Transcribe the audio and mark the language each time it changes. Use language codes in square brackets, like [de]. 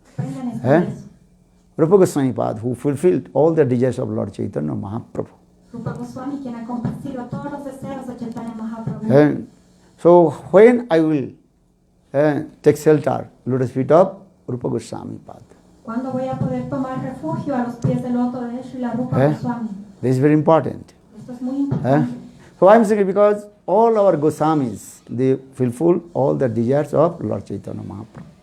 [es] Aprendan este verso. [en] Rupa Goswami Pad, who fulfilled all the desires of Lord Chaitanya Mahaprabhu. [es] Rupa Goswami, quien ha complacido a todos los deseos de Chaitanya Mahaprabhu. [en] So when I will take shelter, lotus feet of Rupa Goswami Pad. [es] ¿Cuándo voy a poder tomar refugio a los pies del loto de Srila Rupa Goswami? [en] This is very important. [es] Esto es muy importante. [en] So I am saying because all our Goswamis, they fulfill all the desires of Lord Chaitanya Mahaprabhu.